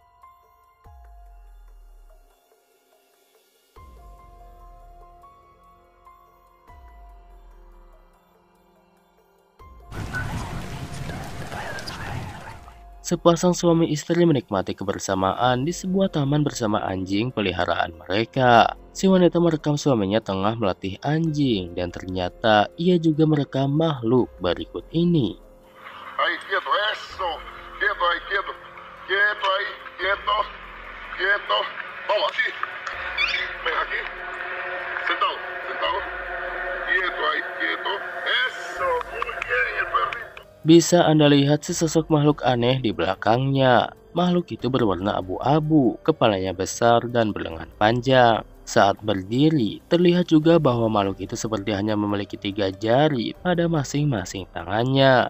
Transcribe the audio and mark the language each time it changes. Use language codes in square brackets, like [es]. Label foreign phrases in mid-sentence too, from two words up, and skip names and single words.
[id] Sepasang suami istri menikmati kebersamaan di sebuah taman bersama anjing peliharaan mereka. Si wanita merekam suaminya tengah melatih anjing dan ternyata ia juga merekam makhluk berikut ini. [pt] Aí, quieto, eso. Quieto aí, quieto. Quieto aí, quieto. Quieto. Vamos, aqui. Vem aqui. Sentado, sentado. Quieto aí, quieto. [es] Eso, muy bien, el perrito. [id] Bisa Anda lihat sesosok makhluk aneh di belakangnya. Makhluk itu berwarna abu-abu, kepalanya besar dan berlengan panjang. Saat berdiri, terlihat juga bahwa makhluk itu seperti hanya memiliki 3 jari pada masing-masing tangannya.